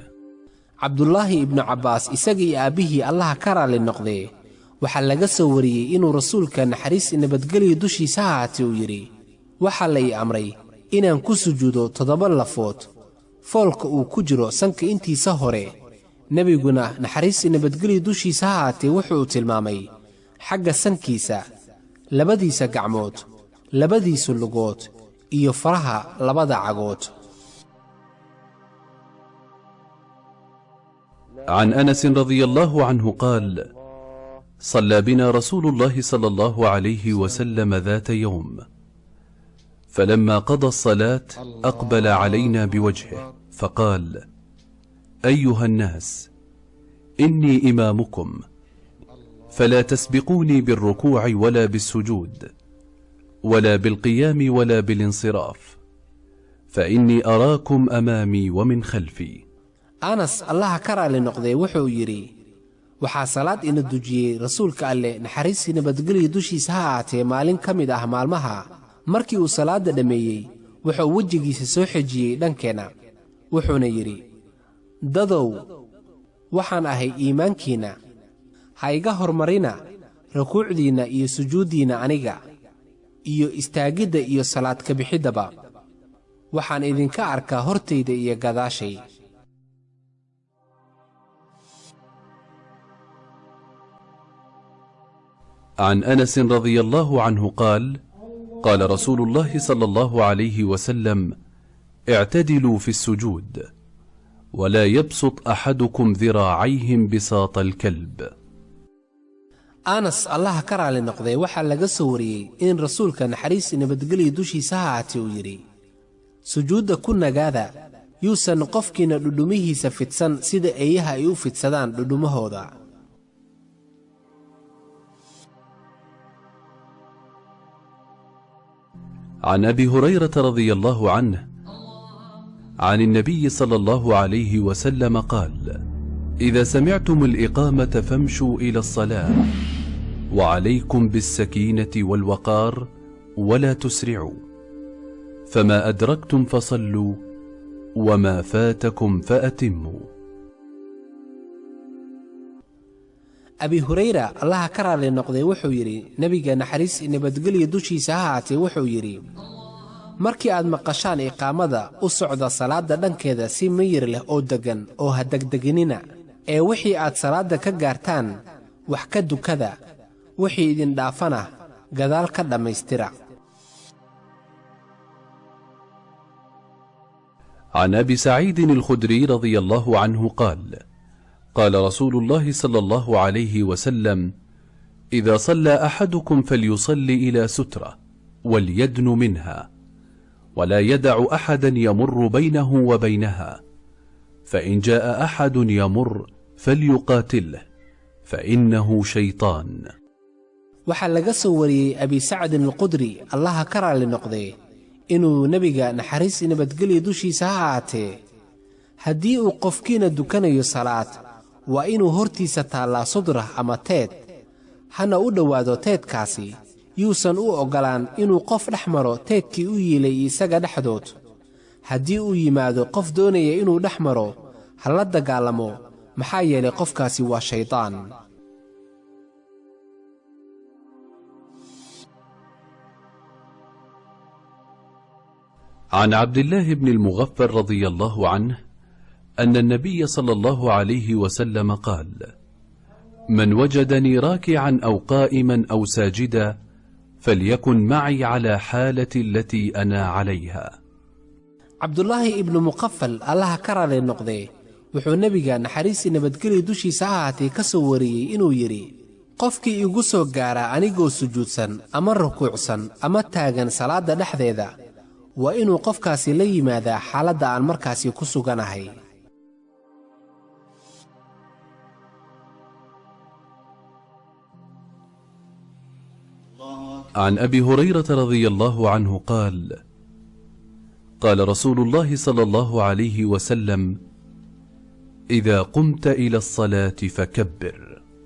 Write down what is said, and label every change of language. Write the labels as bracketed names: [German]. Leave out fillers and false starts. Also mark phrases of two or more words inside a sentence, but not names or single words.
[Somali] عبد الله بن عباس isagii aabihii Allah ka raali noqday waxaa laga soo wariyay inuu rasuulka naxariis iyo nabadgelyo dushiisa ha ahaatee uu yidhi: waxaa la ii amray inaan ku sujuudo 7 lafood foolka uu ku jiro sanka intiisa hore. nebiguna naxariis iyo nabadgelyo dushiisa ha ahaatee wuxuu tilmaamay xagga sankiisa, labadiisa gacmood, labadiisa lugood iyo faraha labada cagood. [Arabic] عن أنس رضي الله عنه قال: صلى بنا رسول الله صلى الله عليه وسلم ذات يوم، فلما قضى الصلاة أقبل علينا بوجهه فقال: أيها الناس، إني إمامكم، فلا تسبقوني بالركوع ولا بالسجود ولا بالقيام ولا بالانصراف، فإني أراكم أمامي ومن خلفي. [Somali] anas allaha ka raali noqday wuxuu yidhi: waxaa salaad ina dujiyey rasuulka alle naxariis iyo nabadgelyo dushiisa ha ahaatee maalin ka mid ah maalmaha. markii uu salaadda dhammeeyey wuxuu wejigiisa soo xejiyey dhankeenna, wuxuuna yidhi: dadow, waxaan ahay iimaankiinna, ha iga hormarina rukuucdiinna iyo sujuuddiinna aniga, iyo istaagidda iyo salaad ka bixiddaba. waxaan idinka arkaa hortayda iyo gadaashay. [Arabic] عن أنس رضي الله عنه قال: قال رسول الله صلى الله عليه وسلم: اعتدلوا في السجود، ولا يبسط أحدكم ذراعيه بساط الكلب. [Somali] anas allaha ka raali noqday waxaa laga soo wariyey in rasuulka naxariis iyo nabadgelyo dushiisa ha ahaatee uu yidhi: sujuudda ku nagaada, yuusan qofkiina dhudhumihiisa fidsan sida eeyaha ay u fidsadaan dhudhumahooda. [Arabic] عن أبي هريرة رضي الله عنه عن النبي صلى الله عليه وسلم قال: إذا سمعتم الإقامة فامشوا إلى الصلاة، وعليكم بالسكينة والوقار، ولا تسرعوا، فما أدركتم فصلوا، وما فاتكم فأتموا. [Somali] أبي هريرة الله ka raali noqday wuxuu yidhi: nebiga naxariis iyo nabadgelyo dushiisa ha ahaatee wuxuu yidhi: markii aad maqashaan iqaamada, u socda salaadda dhankeeda si miyir leh oo deggan, oo ha degdeginina, ee wixii aad salaadda ka gaartaan wax ka dukada, wixii idin dhaafana gadaal ka dhammaystira. [Arabic] عن أبي سعيد الخدري رضي الله عنه قال: قال رسول الله صلى الله عليه وسلم: إذا صلى أحدكم فليصلي إلى سترة وليدن منها، ولا يدع أحدا يمر بينه وبينها، فإن جاء أحد يمر فليقاتله، فإنه شيطان. [Somali] waxaa laga soo wariyey abi sacdin alqudri allaha ka raali noqday inuu nebiga naxariis iyo nabadgelyo dushiisa ha ahaatee, haddii uu qofkiina dukanayo salaad, waa inuu hortiisa taallaa sudra ama teed, hana u dhowaado teedkaasi, yuusan u oggolaan inuu qof dhex maro teedkii u yiilay isaga dhexdood. haddii uu yimaado qof doonaya inuu dhex maro, ha la dagaalamo, maxaa yeelay qofkaasi waa shaydaan. [Arabic] عن عبد الله بن المغفر رضي الله عنه أن النبي صلى الله عليه وسلم قال: من وجدني راكعا أو قائما أو ساجدا فليكن معي على حالتي التي أنا عليها. [Somali] عبد الله بن مغفل الله ka raali noqday wuxuu nebiga naxariistii nabadgelyo dushiisa ha ahaatee ka soo wariyey inuu yidhi, qofkii igu soo gaara anigoo sujuudsan ama rukuucsan ama taagan salaadda dhexdeeda waa inuu qofkaasi la yimaadaa xaaladda aan markaasi ku suganahay. [Arabic] عن أبي هريرة رضي الله عنه قال: قال رسول الله صلى الله عليه وسلم: إذا قمت إلى الصلاة فكبر.